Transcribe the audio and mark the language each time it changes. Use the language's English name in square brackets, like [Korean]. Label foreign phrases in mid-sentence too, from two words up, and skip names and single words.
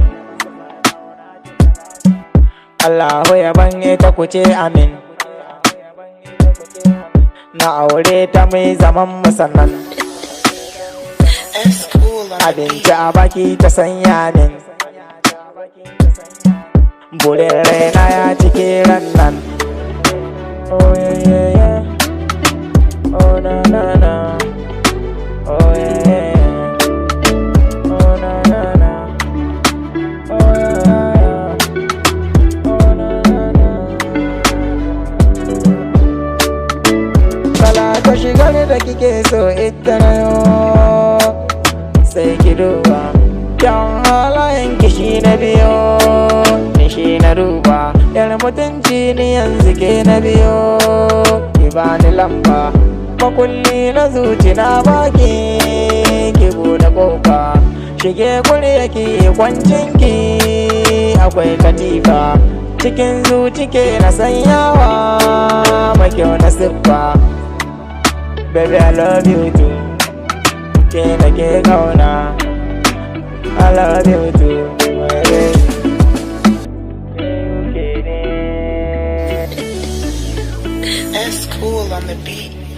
[Hausa] Allahu ya ban ita ku ce amin, na aure ta mai zaman musannan. Abinci a baki ta sanya min, burin raina ya cike ran nan. [English] Oh yeah yeah yeah, oh na na na, oh yeah yeah, oh na na na, oh yeah yeah, oh na na na. [Hausa] Kala ta shigar da kike so ita na yo, sai ki duba kyan halayen ki shi na biyo, ni shi na duba. Yar mutunci ni yanzu ke na biyo, ki bani lamba makulli na zuci na baki. Ki bude kofa shige kurya ki kwancin ki, akwai katifa cikin zuci ke na sanyawa, mai kyau na siffa. [English] Baby I love you too, [Hausa] ke na ke kauna. [English] I love you too, my baby. That's cool on the beat.